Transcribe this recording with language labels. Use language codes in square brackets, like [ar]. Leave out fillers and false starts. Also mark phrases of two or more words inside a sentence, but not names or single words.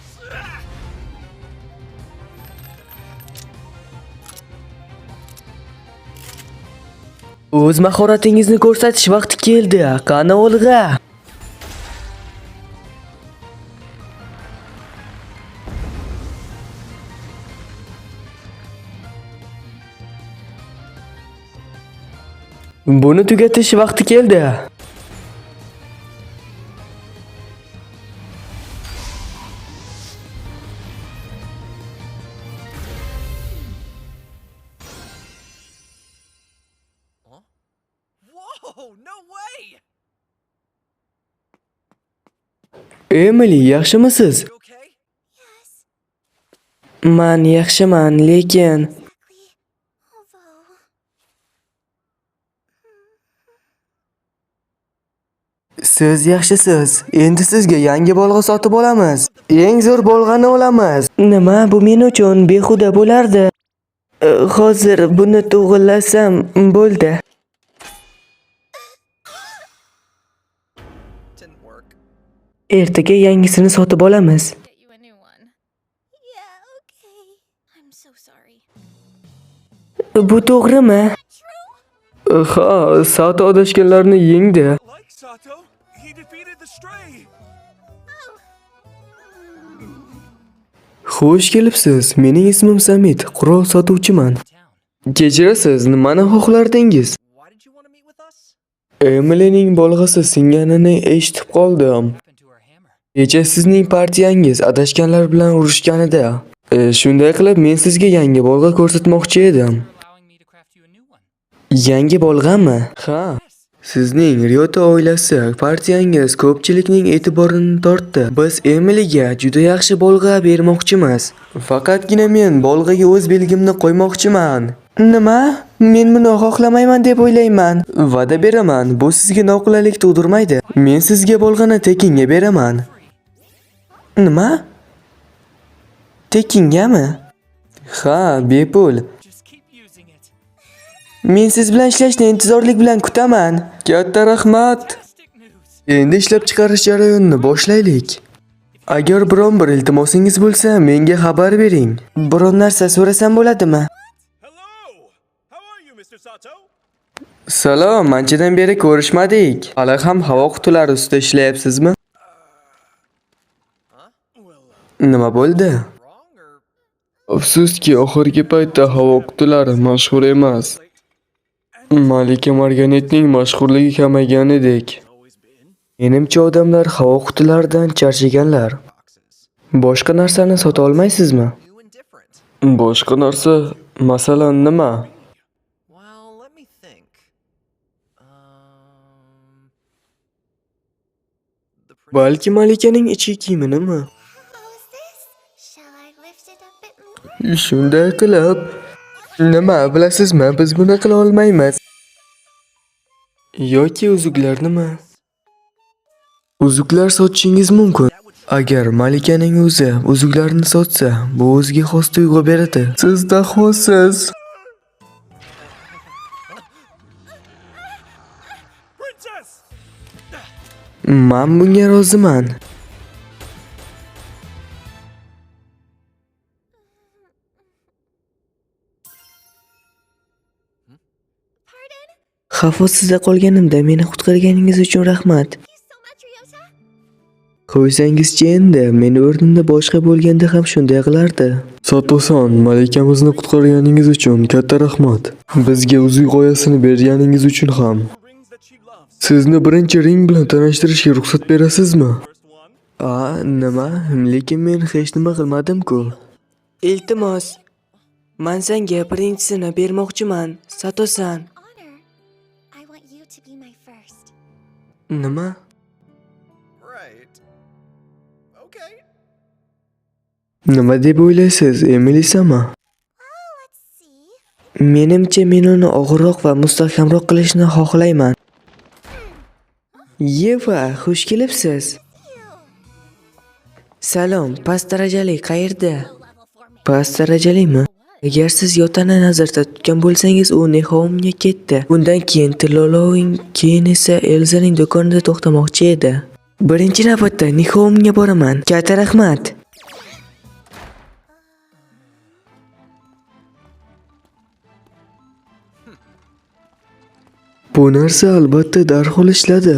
[uz] O'z mahoratingizni ko'rsatish vaqti keldi. Qani olg'a. Buni tugatish vaqti keldi. [en] Whoa, no way! [uz] Emily, yaxshimisiz? [en] You okay? [uz] Men yaxshiman, lekin Siz yaxshisiz. Endi sizga yangi bolg'a sotib olamiz. Eng zo'r bolg'ani olamiz. nima bu men uchun behuda bo'lardi. Hozir buni to'g'rilasam bo'ldi. [en] Didn't work. [uz] Ertaga yangisini sotib olamiz. [en] Get you a new one. Yeah, okay. I'm so sorry. [uz] Bu to'g'rimi? Ha, Sato adashganlarni yengdi. [en] Like Sato, he defeated the stray. [uz] Xush kelibsiz. Mening ismim Samit, qurol sotuvchiman. [en] Town. [uz] Kechirasiz, nimani xohlardingiz? [en] Why did you want to meet with us? [uz] Emilyning bolg'asi singanini eshitib qoldim. [en] What happened to her hammer? [uz] Kecha sizning partiyangiz adashganlar bilan urushganida. Shunday qilib men sizga yangi bolg'a ko'rsatmoqchi edim. [en] Allowing me to craft you a new one. [uz] Yangi bolg'ami? Ha. Sizning Ryota oilasi partiyangiz ko'pchilikning e'tiborini tortdi. Biz Emilyga juda yaxshi bolg'a bermoqchimiz. Faqatgina men bolg'aga o'z belgimni qo'ymoqchiman. Nima? Men buni xohlamayman deb o'ylayman. Va'da beraman, bu sizga noqulaylik tug'dirmaydi. Men sizga bolg'ani tekinga beraman. Nima? Tekingami? Ha, bepul. [en] Just keep using it. [uz] Men siz bilan ishlashni intizorlik bilan kutaman. Katta rahmat. [en] Fantastic news. [uz] Endi ishlab chiqarish jarayonini boshlaylik. Agar biron bir iltimosingiz bo'lsa, menga xabar bering. Biron narsa so'rasam bo'ladimi? [en] Hello! How are you, Mr. Sato? [uz] Salom, anchadan beri ko'rishmadik. Hali ham havo qutilari ustida ishlayapsizmi? [en] Well, [uz] Nima bo'ldi? [en] wrong or [uz] Afsuski, oxirgi paytda havo qutilari mashhur emas. Malika Marganetning mashhurligi kamaygandek. [en] always been [uz] Menimcha odamlar havo qutilaridan charchaganlar. [en] boxes. [uz] Boshqa narsani sota olmaysizmi? [en] New and different. [uz] Boshqa narsa, masalan nima? [en] Well, let me think. The pretty [uz] Balki Malikaning ichki kiyimimi? [en] How's this? Shall I lift it a bit more? [uz] Shunday qilib, nima bilasizmi, biz buni qila olmaymiz. Yoki uzuklarnimi? Uzuklar sotishingiz mumkin. Agar Malikaning o'zi uzuklarni sotsa, bu o'ziga xos tuyg'u beradi. Siz daxosiz. Men bunga roziman. [en] Pardon? [uz] Xavf ostida qolganimda meni qutqarganingiz uchun rahmat. [en] Thank you so much, Ryota. [uz] Qo'ysangizchi endi, meni o'rnimda boshqa bo'lganda ham shunday qilardi. Satosan, malikamizni qutqarganingiz uchun katta rahmat. Bizga uzuy g'oyasini berganingiz uchun ham. [en] Rings that she loves. [uz] Sizni birinchi ring bilan tanishtirishga ruxsat berasizmi? [en] First one. [uz] Nima? Lekin men hech nima qilmadim-ku. Iltimos, men senga birinchisini bermoqchiman, Sato-san. [en] Honor. I want you to be my first. [uz] Nima? [en] Right. Okay. [uz] Nima deb o'ylaysiz, Emilisami? [en] Well, let's see. [uz] Menimcha men uni og'irroq va mustahkamroq qilishni xohlayman. Yeva, xush kelibsiz. Salom, past darajali qayerda? [en] Level for me. [uz] Past darajalimi? Agar siz Yotani nazarda tutgan bo'lsangiz, u Nihomga ketdi. Bundan keyin Tiloloving, keyin esa Elzaning do'konida to'xtamoqchi edi. Birinchi navbatda Nihomga boraman. Katta rahmat. Bu narsa albatta darhol ishladi.